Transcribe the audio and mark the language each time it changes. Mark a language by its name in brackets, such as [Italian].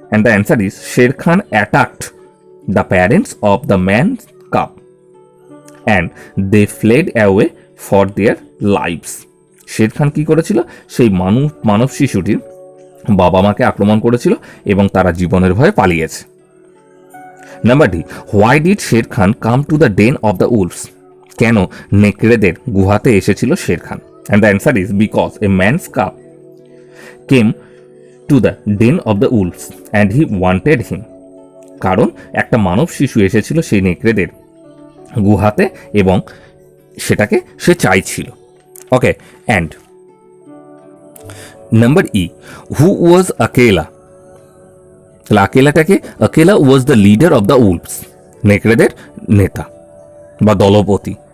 [English] and the answer is Shere Khan attacked the parents of the man cub and they fled away for their lives, [Bangla] Sher Khan কি করেছিল? সেই মানব শিশুটির বাবা মাকে আক্রমণ করেছিল এবং তারা জীবনের ভয়ে পালিয়েছে। [English] number D, why did Shere Khan come to the den of the wolves, [Bangla] কেন নেকড়েদের গুহাতে এসেছিল Sher Khan? [English] And the answer is because a man's cub came to the den of the wolves and he wanted him. [Bangla] কারণ একটা মানব শিশু এসেছিল সেই নেকড়েদের গুহাতে এবং সেটাকে সে চাইছিল। [English] Okay, and number E, who was Akela? [Bangla] তাহলে আকেলাটাকে, [English] Akela was the leader of the wolves, [Bangla] নেকড়েদের নেতা বা দলপতি।